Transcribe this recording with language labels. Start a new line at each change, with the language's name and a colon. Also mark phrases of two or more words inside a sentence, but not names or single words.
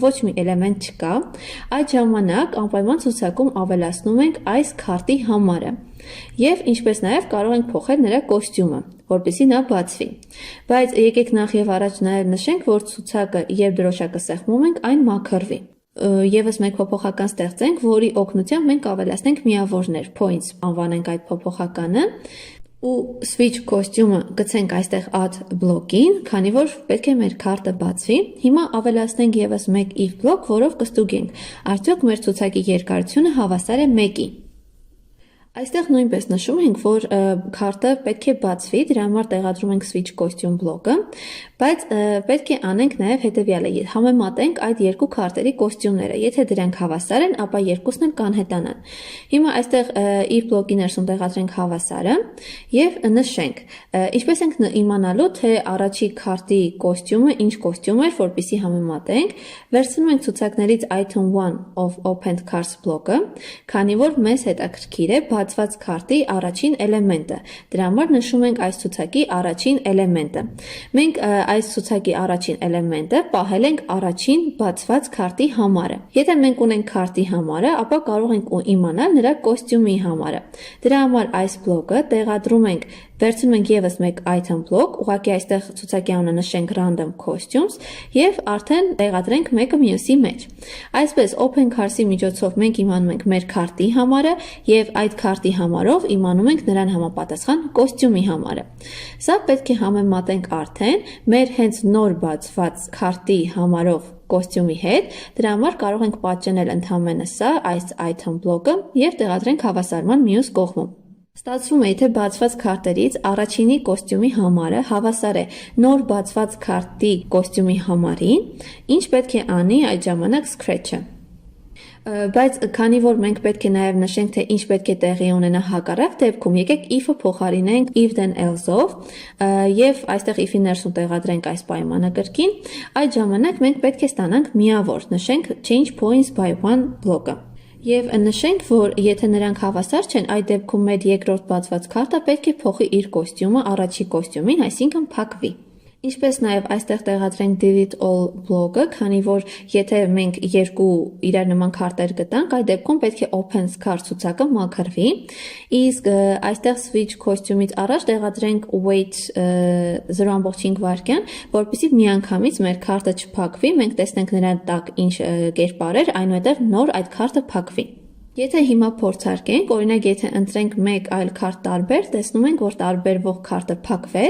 Armenian: ոչ մի էլեմենտ չկա, այդ ժամանակ անպայման ցուցակում ավելացնում ենք այս քարտի համարը։ Եվ ինչպես նաև կարող ենք փոխել նրա կոստյումը, որպեսզի նա բացվի։ Բայց եկեք նախ եւ առաջ նաև նշենք, որ ցուցակը, երբ դրոշակը սեղմում ենք, այն մաքրվի։ Եվս մեկ փոփոխական ստեղծենք, որի օգնությամբ մենք ավելացնենք միավորներ, points անվանենք այդ փոփոխականը։ Ու
English: switch costume-
Armenian: ը գցենք այստեղ add բլոկին, քանի որ պետք է մեր քարտը բացվի։ Հիմա ավելացնենք եւս մեկ if բլոկ, որով կստուգենք, արդյոք մեր ցուցակի երկարությունը հավասար է 1-ի։ Այստեղ նույնպես նշում ենք, որ քարտը պետք է բացվի, դրա համար տեղադրում ենք
English: switch costume
Armenian: բլոկը, բայց պետք է անենք նաև հետևյալը, համեմատենք այդ երկու քարտերի կոստյումները, եթե դրանք հավասար են, ապա երկուսն էլ կանհետանան։ Հիմա այստեղ if բլոկի ներսում տեղադրենք հավասարը եւ նշենք, ինչպես ենք իմանալու, թե առաջի քարտի կոստյումը ինչ կոստյում էր, որպեսզի համեմատենք, վերցնում ենք ցուցակներից
English: item 1 of opened cards
Armenian: բլոկը, քանի որ մեզ հետաքրքիր է բացված քարտի առաջին էլեմենտը։ Դրա համար նշում ենք այս ցուցակի առաջին էլեմենտը։ Մենք այս ցուցակի առաջին էլեմենտը պահել ենք առաջին բացված քարտի համարը։ Եթե մենք ունենք քարտի համարը, ապա կարող ենք իմանալ նրա կոստյումի համարը։ Դրա համար այս բլոկը տեղադրում ենք, վերցնում ենք եւս մեկ item բլոկ, ուղղակի այստեղ ցուցակի անունը նշենք
English: random costumes
Armenian: եւ արդեն տեղադրենք մեկը մյուսի մեջ։ Այսպես
English: open cards-
Armenian: ի միջոցով մենք իմանում ենք մեր քարտի համարը եւ այդ քարտի համարով իմանում ենք նրան համապատասխան կոստյումի համարը։ Սա պետք է համեմատենք արդեն մեր հենց նոր բացված քարտի համարով կոստյումի հետ, դրա համար կարող ենք պատճենել ընդհանրապես սա այս item բլոկը եւ տեղադրենք հավասարման մյուս կողմում։ Ստացվում է, եթե բացված քարտերից առաջինի կոստյումի համարը հավասար է նոր բացված քարտի կոստյումի համարին, ինչ պետք է անի այդ ժամանակ scratch-ը։ Բայց քանի որ մենք պետք է նաև նշենք, թե ինչ պետք է տեղի ունենա հակառակ դեպքում, եկեք if-ը փոխարինենք
English: if then else-
Armenian: ով եւ այստեղ if-ի ներսում տեղադրենք այս պայմանը կրկին, այդ ժամանակ մենք պետք է ստանանք միավոր, նշենք
English: change points by one block-
Armenian: ը։ Եվ նշենք, որ եթե նրանք հավասար չեն, այդ դեպքում մեր երկրորդ բացված քարտը պետք է փոխի իր կոստյումը առաջի կոստյումին, այսինքն փակվի։ Ինչպես նաև այստեղ տեղադրենք
English: delete all block-
Armenian: ը, քանի որ եթե մենք երկու իրար նման քարտեր գտանք, այդ դեպքում պետք է
English: opens card
Armenian: ցուցակը մաքրվի, իսկ այստեղ
English: switch costume-
Armenian: ից առաջ տեղադրենք wait 0.5 վայրկյան, որպեսզի միանգամից մեր քարտը չփակվի, մենք տեսնենք նրա տակ ինչ կերպարեր, այնուհետև նոր այդ քարտը փակվի։ Եթե հիմա փորձարկենք, օրինակ եթե ընտրենք մեկ այլ քարտ տարբեր, տեսնում ենք, որ տարբերվող քարտը փակվեց,